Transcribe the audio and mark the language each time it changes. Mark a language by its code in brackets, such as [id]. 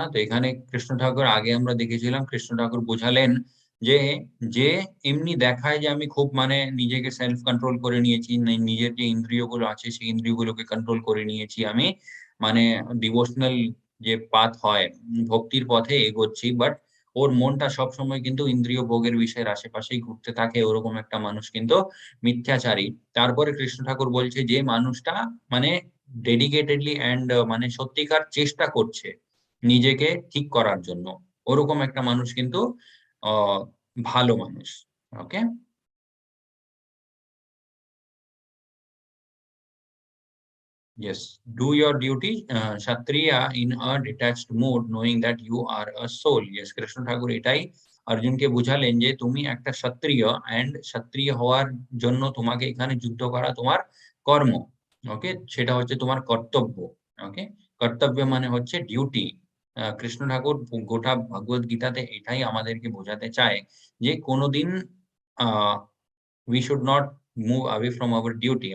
[bn] তো এখানে কৃষ্ণ ঠাকুর আগে আমরা দেখেছিলাম, কৃষ্ণ ঠাকুর বোঝালেন যে যে এমনি দেখায় যে আমি খুব মানে নিজেকে সেলফ কন্ট্রোল করে নিয়েছি, নিজের যে ইন্দ্রিয়গুলো আছে সেই ইন্দ্রিয়গুলোকে কন্ট্রোল করে নিয়েছি আমি, মানে ডিভোশনাল যে পাথ হয়, ভক্তির পথে এগোচ্ছি, বাট ওর মনটা সবসময় কিন্তু ইন্দ্রিয় ভোগের বিষয়ের আশেপাশেই ঘুরতে থাকে, ওরকম একটা মানুষ কিন্তু মিথ্যাচারী। তারপরে কৃষ্ণ ঠাকুর বলছে যে মানুষটা মানে ডেডিকেটেডলি এন্ড মানে সত্যিকার চেষ্টা করছে নিজেকে ঠিক করার জন্য, ওরকম একটা মানুষ কিন্তু ভালো মানুষ। [en] Okay, yes, do your duty, kshatriya in a detached mood knowing that you are a soul. [bn] Yes, Krishna ঠাকুর এটাই অর্জুনকে বুঝালেন যে তুমি একটা ক্ষত্রিয়, এন্ড ক্ষত্রিয় হওয়ার জন্য তোমাকে এখানে যুদ্ধ করা তোমার কর্ম। ওকে, সেটা হচ্ছে তোমার কর্তব্য। ওকে, কর্তব্য মানে হচ্ছে ডিউটি। কৃষ্ণ ঠাকুর গোটা ভগবত গীতাতে এটাই আমাদেরকে বোঝাতে চায় যে কোনোদিন we should not move away from our duty.